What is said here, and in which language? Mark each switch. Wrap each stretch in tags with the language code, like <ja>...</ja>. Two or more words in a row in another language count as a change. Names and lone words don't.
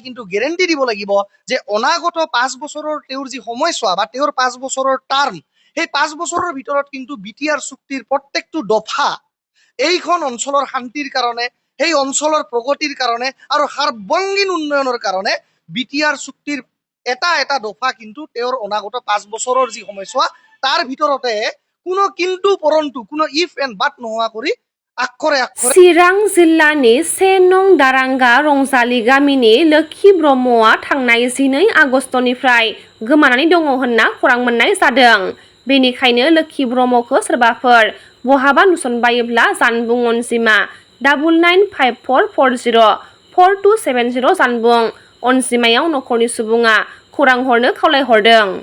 <as>কিন্তু গ্যাৰান্টি দিব লাগিব যে অনাগত 5 বছৰৰ তেওঁৰ যি সময়ছোৱা বা তেওঁৰ 5 বছৰৰ টাৰ্ম সেই 5 বছৰৰ ভিতৰত কিন্তু বিটিআৰ চুক্তিৰ প্ৰত্যেকটো দফা এইখন অঞ্চলৰ শান্তিৰ কাৰণে সেই অঞ্চলৰ প্ৰগতিৰ কাৰণে আৰু সাৰ্বঙ্গীন উন্নয়নৰ কাৰণে বিটিআৰ চুক্তিৰ এটা দফা কিন্তু তেওঁৰ অনাগত 5 বছৰৰ যি সময়ছোৱা তাৰ ভিতৰতে কোনো কিন্তু পৰন্তু কোনো</as> <en>if and but</en> <as>নোহোৱা কৰি আক্ষৰে</as> <brx>চিৰাং জিল্লাनि 1 नं दारांगा रंजाली गामिनि लोक्षी ब्रह्मआ थांनाय 12 आगस्तनिफ्राय गोमानानै दङ होनना खौरां मोननाय जादों बेनिखायनो लोक्षी ब्रह्मखौ सोरबाफोर बहाबा नुसनबायोब्ला जानबुं अनजिमा 9954404270 जानबुं अनजिमायाव नखरनि सुबुङा खौरां हरनो खावलायहरदों</brx>